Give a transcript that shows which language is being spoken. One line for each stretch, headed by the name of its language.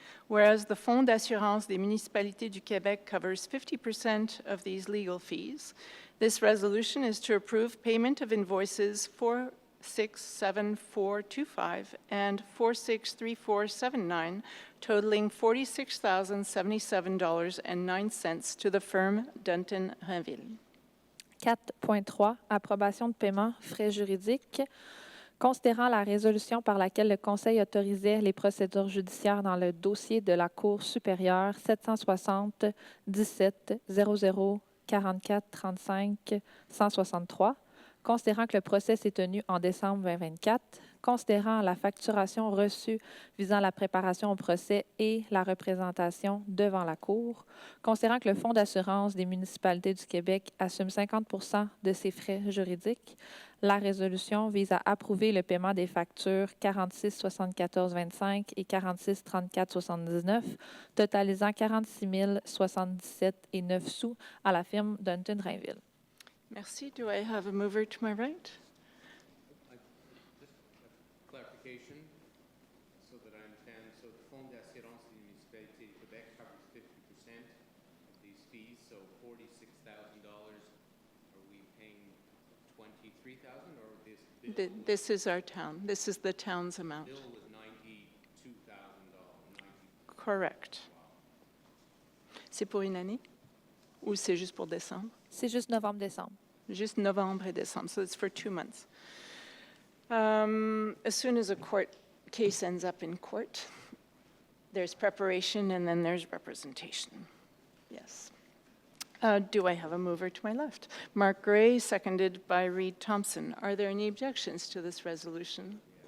English: whereas the Fonds d'assurance des municipalités du Québec covers 50% of these legal fees, this resolution is to approve payment of invoices 467425 and 463479, totaling $46,077.09 to the firm Dunton Rainville.
French: 4.3, approbation de paiement, frais juridiques. Considérant la résolution par laquelle le Conseil autorisait les procédures judiciaires dans le dossier de la Cour supérieure 760 17 00 44 35 163, considérant que le procès s'est tenu en décembre 2024, considérant la facturation reçue visant la préparation au procès et la représentation devant la Cour, considérant que le Fonds d'assurance des municipalités du Québec assume 50% de ses frais juridiques, la résolution vise à approuver le paiement des factures 46 74 25 et 46 34 79, totalisant 46 077 et 9 sous à la firme Dunton Rainville. Merci.
English: Do I have a mover to my right? Clarification, so that I understand. So the Fonds d'assurance des municipalités du Québec covers 50% of these fees, so $46,000. Are we paying $23,000 or this bill? This is our town. This is the town's amount. Bill was $92,000. Correct.
French: C'est pour une année? Ou c'est juste pour décembre? C'est juste novembre-décembre. Juste novembre et décembre,
English: so it's for 2 months. As soon as a court case ends up in court, there's preparation and then there's representation. Yes. Do I have a mover to my left? Mark Gray, seconded by Reed Thompson. Are there any objections to this resolution?